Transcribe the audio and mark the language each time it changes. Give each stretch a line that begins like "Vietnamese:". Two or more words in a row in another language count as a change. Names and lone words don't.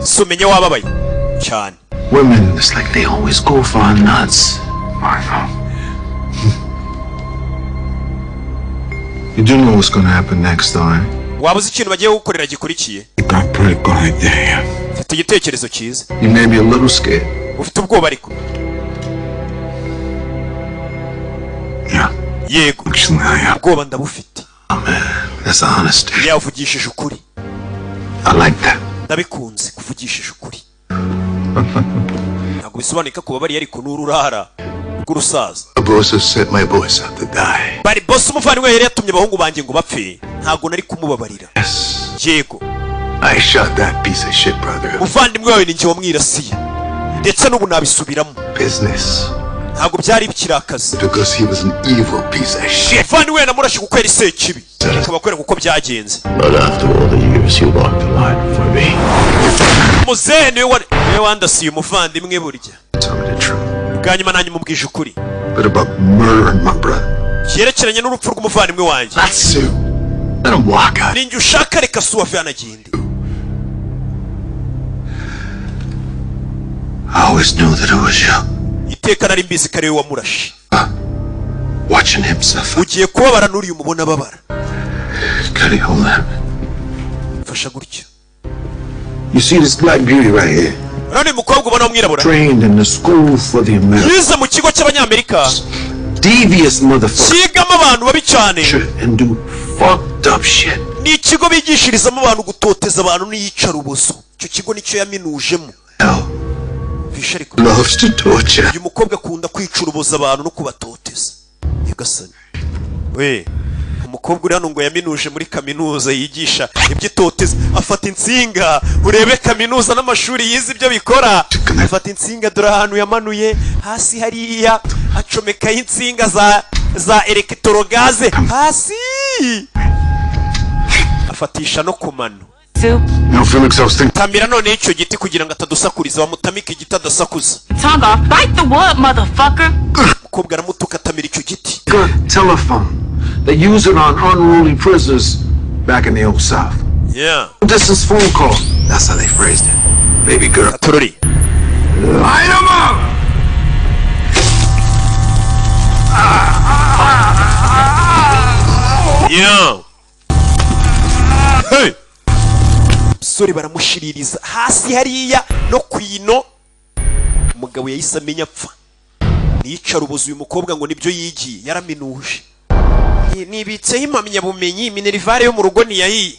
Kinyarwanda: So menye wababaye cyane.
English: Women, it's like they always go for our nuts. I know. You do know what's gonna happen next, though, eh?
Kinyarwanda: Wabuze ikintu bagiye gukorera gikurikiye.
English: You got pretty good idea.
Kinyarwanda: Mfite igitekerezo cyiza.
English: You may be a little scared.
Kinyarwanda: Ufite ubwoba ariko.
English: Yeah.
Kinyarwanda: Yego.
English: Actually, I am.
Kinyarwanda: Ubwoba ndabufite.
English: Oh, man, that's honesty.
Kinyarwanda: Yavugishije ukuri.
English: I like that.
Kinyarwanda: Ndabikunze kuvugishije ukuri. Ntabwo bisobanuka ko babari ariko n'ururara rw'urusaza.
English: The boss has set my boys out to die.
Kinyarwanda: Bari boss umuvandimwe yari yatumye abahungu banjye ngo bapfe. Ntabwo nari kumubabarira.
English: Yes.
Kinyarwanda: Yego.
English: I shot that piece of shit, brother.
Kinyarwanda: Umuvandimwe wawe ni njye wamwirasiye. Ndetse n'ubu nabisubiramo.
English: Business.
Kinyarwanda: Ntabwo byari bikiri akazi.
English: Because he was an evil piece of shit.
Kinyarwanda: Umuvandimwe namurashe kuko yari sekibi. Akabakwereka uko byagenze.
English: But after all the years, you walked the line for me.
Kinyarwanda: Muzehe niwe wandasiye umuvandimwe burya.
English: Tell me the truth.
Kinyarwanda: Bwa nyuma nanjye mubwije ukuri.
English: But about murdering my brother.
Kinyarwanda: Cyerekeranye n'urupfu rw'umuvandimwe wanjye.
English: That's you. Let him walk out.
Kinyarwanda: Ninjye ushaka reka suwave anagende.
English: I always knew that it was you.
Kinyarwanda: Iteka nari mbizi ko ari we wamurashe.
English: Watching him suffer.
Kinyarwanda: Ugiye kubabara n'uriya umubona ababara.
English: Cuddy, hold that.
Kinyarwanda: Fasha gutya.
English: You see this black beauty right here?
Kinyarwanda: None mukobwa ubona w'umwirabura.
English: Trained in the school for the Americans.
Kinyarwanda: Yize mu kigo cy'abanyamerika.
English: Devious motherfucker.
Kinyarwanda: Kigamo abantu babi cyane.
English: And do fucked up shit.
Kinyarwanda: Ni ikigo bigishirizamo abantu gutoteza abantu n'iyicarubozo. Icyo kigo nicyo yaminujemo. Loves to torture. Uyu mukobwa akunda kwicuruboza abantu no kubatoteza. Yagasani. We, umukobwa uri hano ngo yaminuje muri kaminuza yigisha iby'itoteza. Afata insinga, urebe kaminuza n'amashuri yize ibyo bikora. Afata insinga dore ahantu yamanuye, hasi hariya, acomekaho insinga za electrogaz hasi, afatisha no ku mano.
English: You feel exhausting?
Kinyarwanda: Tamira none icyo giti kugira ngo atadusakuriza, bamutamika igiti adasakuza.
English: Tonga, bite the wood, motherfucker.
Kinyarwanda: Mukobwa aramutuka atamira icyo giti.
English: Good telephone. They use it on unruly prisoners back in the old South. Yeah. Distance phone call. That's how they phrased it. Baby girl.
Kinyarwanda: Katorori.
English: Light 'em up! Yeah. Hey.
Kinyarwanda: Sori baramushiririza hasi hariya no kwino. Umugabo yahise amenya apfa. Nicara ubuzu uyu mukobwa ngo nibyo yigiye yaraminuje. Nibitseho impamya bumenyi Minerivare yo mu rugo niyayi.